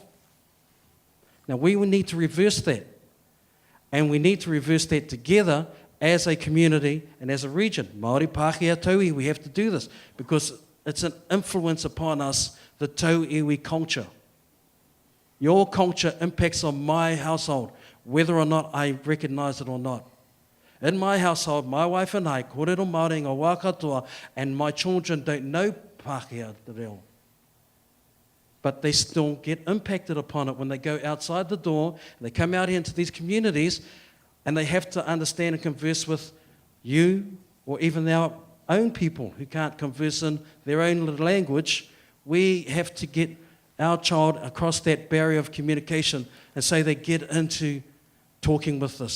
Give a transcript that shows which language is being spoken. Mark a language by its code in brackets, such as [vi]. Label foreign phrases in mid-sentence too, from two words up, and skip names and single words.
[en] Now we will need to reverse that. And we need to reverse that together as a community and as a region. Māori, Pākehā, Tauiwi, we have to do this because it's an influence upon us, the Tauiwi culture. Your culture impacts on my household, whether or not I recognize it or not. In my household, my wife and I, [mi] kōrero Māori ngā wā katoa, [en] and my children don't know [mi] Pākehā te reo. [en] But they still get impacted upon it when they go outside the door, and they come out here into these communities, and they have to understand and converse with you, or even our own people who can't converse in their own little language. We have to get our child across that barrier of communication, and so they get into talking with us.